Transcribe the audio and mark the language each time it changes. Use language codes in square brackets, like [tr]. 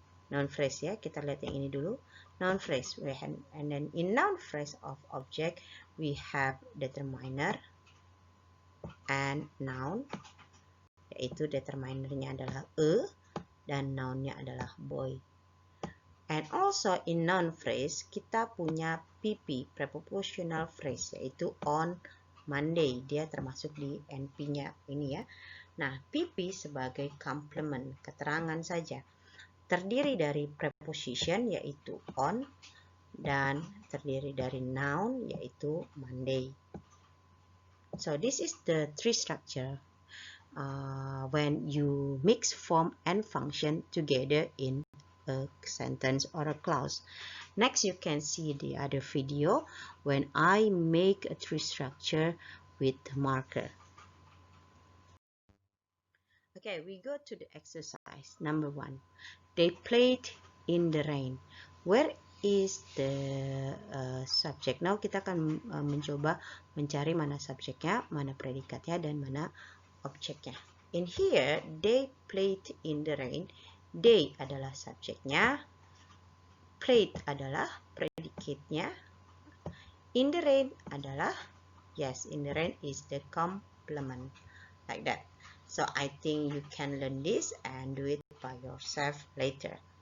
[en] Noun phrase [id] ya, kita lihat yang ini dulu. [en] Noun phrase, and then in noun phrase of object, we have determiner and noun, [id] yaitu determinernya adalah dan nounnya adalah [en] boy. And also in noun phrase [id] kita punya [en] PP, prepositional phrase, yaitu on Monday. [id] Dia termasuk di NP-nya ini ya. Nah, PP sebagai complement, keterangan saja. Terdiri dari preposition yaitu on dan terdiri dari noun yaitu Monday. [en] So this is the tree structure when you mix form and function together in a sentence or a clause. Next, you can see the other video when I make a tree structure with marker. Okay, we go to the exercise. Number 1. They played in the rain. Where is the subject? [id] Now kita akan mencoba mencari mana subjeknya, mana predikatnya, dan mana objeknya. [en] In here, they played in the rain. They [id] adalah subjeknya, [en] played [id] adalah predikatnya, [en] in the rain adalah, yes, in the rain is the complement, like that. So I think you can learn this and do it by yourself later.